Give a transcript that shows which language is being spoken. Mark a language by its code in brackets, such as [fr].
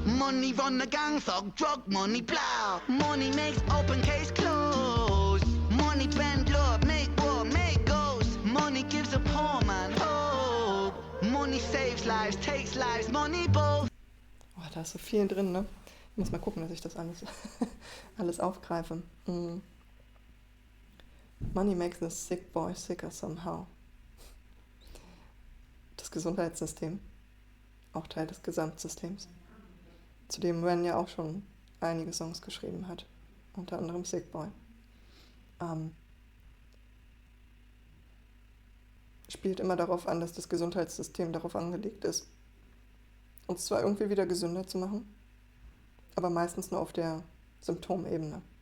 [en] Money run the gang thug, drug money plow. Money makes open case close. Money bend love, make war, make ghosts. Money gives a poor man hope. Money saves lives, takes lives, money both. [de] Oh, da ist so viel drin, ne? Ich muss mal gucken, dass ich das alles aufgreife. [en] Money makes the sick boy sicker somehow. [de] Das Gesundheitssystem, auch Teil des Gesamtsystems, zu dem Ren ja auch schon einige Songs geschrieben hat, unter anderem Sick Boy. Spielt immer darauf an, dass das Gesundheitssystem darauf angelegt ist, uns zwar irgendwie wieder gesünder zu machen, aber meistens nur auf der Symptomebene.